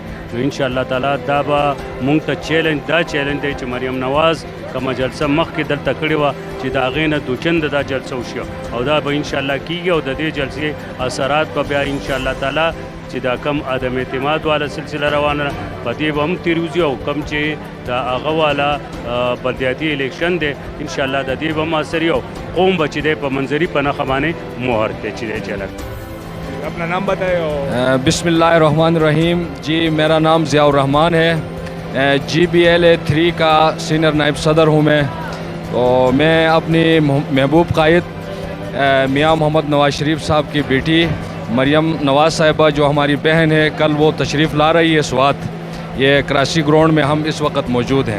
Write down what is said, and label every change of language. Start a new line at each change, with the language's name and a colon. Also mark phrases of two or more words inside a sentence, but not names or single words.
Pashto: نو انشاءالله تعالی دا به مونږ ته چیلنج دی چې مریم نواز کومه جلسه مخکې دلته کړې وه چې د هغې نه دوچنده دا جلسه وشي او دا به انشاءالله کیږي او د دې جلسې اثرات به بیا انشاءالله تعالی چې دا کم عدم اعتماد والا سلسله روانه ده په دې به هم تیروځي او کم چې د هغه والا بلدیاتي الیکشن دی انشاءالله د دې به هم اثر وي او قوم به چې دی په منظري په نښه باندې مهر دی چې دی چلک.
Urdu: اپنا نام بتائیں اور بسم اللہ الرحمن الرحیم۔ جی میرا نام ضیاء الرحمن ہے، GBLA 3 کا سینیئر نائب صدر ہوں میں. تو میں اپنی محبوب قائد میاں محمد نواز شریف صاحب کی بیٹی مریم نواز صاحبہ جو ہماری بہن ہے، کل وہ تشریف لا رہی ہے سوات، یہ کراچی گراؤنڈ میں ہم اس وقت موجود ہیں.